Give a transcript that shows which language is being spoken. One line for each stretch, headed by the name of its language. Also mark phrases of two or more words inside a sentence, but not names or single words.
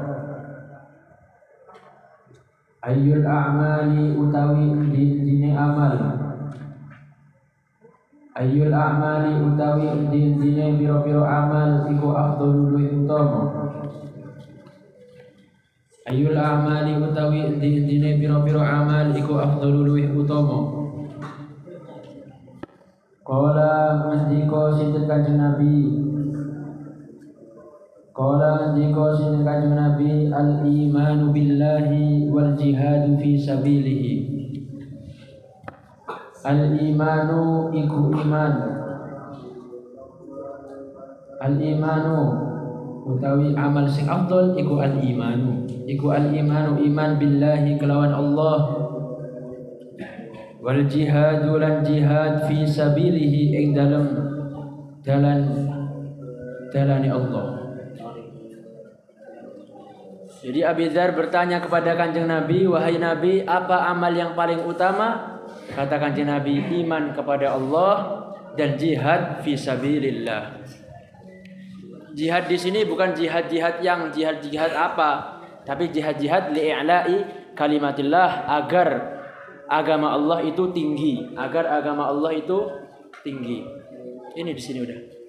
Arabic: ayyul a'mali
Javanese: utawi dine amal
Arabic: ayyul a'mali
Javanese: utawi dine pira-pira amal iku afdhalul utama
Arabic: ayyul a'mali
Javanese: utawi dine pira-pira amal iku afdhalul utama qala mandika sinten Kanjeng Nabi
Arabic: al-imanu billahi wal jihadu fi sabilihi.
Javanese: Al-imanu iku iman. Al-imanu utawi amal sing afdal iku al-imanu. Iku al-imanu
Arabic: iman billahi
Javanese: kelawan Allah.
Arabic: Wal jihadu
Javanese: lan jihad
Arabic: fi sabilihi
Javanese: ing dalem dalane Allah.
Indonesian: Jadi Abi Dzar bertanya kepada Kanjeng Nabi, wahai Nabi, apa amal yang paling utama? Kata Kanjeng Nabi, iman kepada Allah dan jihad
Arabic: fi sabilillah.
Indonesian: Jihad di sini bukan jihad-jihad yang jihad apa, tapi jihad-jihad
Arabic: li'i'la'i kalimatillah,
Indonesian: agar agama Allah itu tinggi, Ini di sini udah.